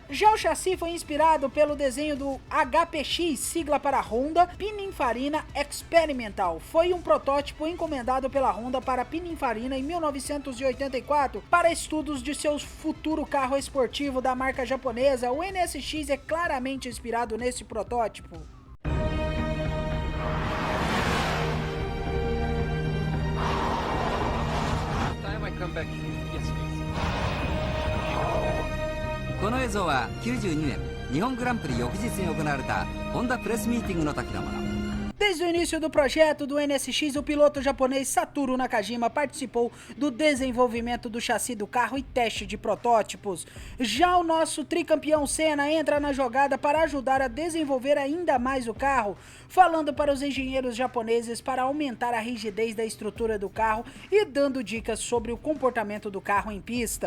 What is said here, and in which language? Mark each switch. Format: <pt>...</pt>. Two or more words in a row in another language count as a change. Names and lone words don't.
<pt>Já o chassi foi inspirado pelo desenho do HPX, sigla para Honda Pininfarina Experimental. Foi um protótipo encomendado pela Honda para Pininfarina em 1984 para estudos de seu futuro carro esportivo da marca japonesa. O NSX é claramente inspirado nesse protótipo.</pt> <en>Come back. Yes, please.</en> <ja>この映像は92年日本グランプリ翌日に行われたホンダプレスミーティングの時のもの。</ja> <pt>Desde o início do projeto do NSX, o piloto japonês Satoru Nakajima participou do desenvolvimento do chassi do carro e teste de protótipos. Já o nosso tricampeão Senna entra na jogada para ajudar a desenvolver ainda mais o carro, falando para os engenheiros japoneses para aumentar a rigidez da estrutura do carro e dando dicas sobre o comportamento do carro em pista.</pt>